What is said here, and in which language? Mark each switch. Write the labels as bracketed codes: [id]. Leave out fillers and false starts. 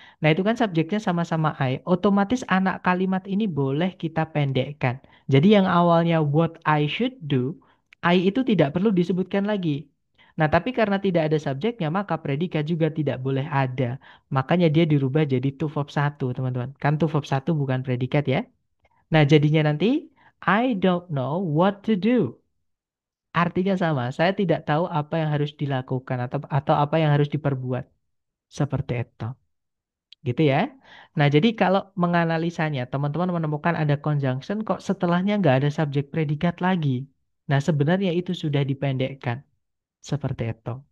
[id] Nah, itu kan subjeknya sama-sama I. Otomatis anak kalimat ini boleh kita pendekkan. Jadi yang awalnya [en] what I should do, [id] I itu tidak perlu disebutkan lagi. Nah, tapi karena tidak ada subjeknya, maka predikat juga tidak boleh ada. Makanya dia dirubah jadi to verb satu, teman-teman. Kan to verb satu bukan predikat ya. Nah, jadinya nanti [en] I don't know what to do. [id] Artinya sama, saya tidak tahu apa yang harus dilakukan atau apa yang harus diperbuat. Seperti itu. Gitu ya. Nah, jadi kalau menganalisanya, teman-teman menemukan ada conjunction kok setelahnya nggak ada subjek predikat lagi. Nah, sebenarnya itu sudah dipendekkan. Seperti itu.